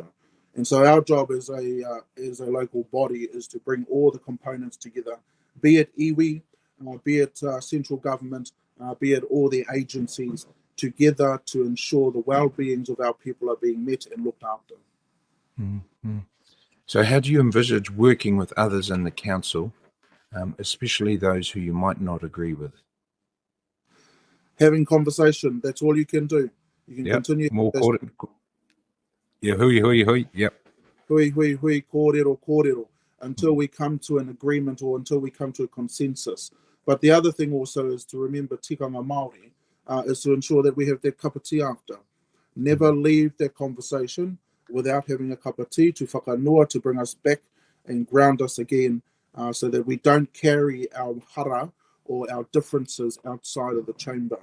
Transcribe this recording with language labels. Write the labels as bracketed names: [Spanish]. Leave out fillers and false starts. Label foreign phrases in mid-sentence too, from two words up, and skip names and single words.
[English] And so our job as a local body is to bring all the components together, be it iwi, be it central government, be it all the agencies, together to ensure the well-beings of our people are being met and looked after. Mm-hmm. So how do you envisage working with others in the council, especially those who you might not agree with? Having conversation, that's all you can do. You can continue. More yeah, hui. Yep. [Māori] Hui, kōrero, [English] until we come to an agreement or until we come to a consensus. But the other thing also is to remember [Māori] tikanga Māori, [English] is to ensure that we have that cup of tea after. Never leave that conversation without having a cup of tea to whakanua, to bring us back and ground us again, so that we don't carry our hara or our differences outside of the chamber.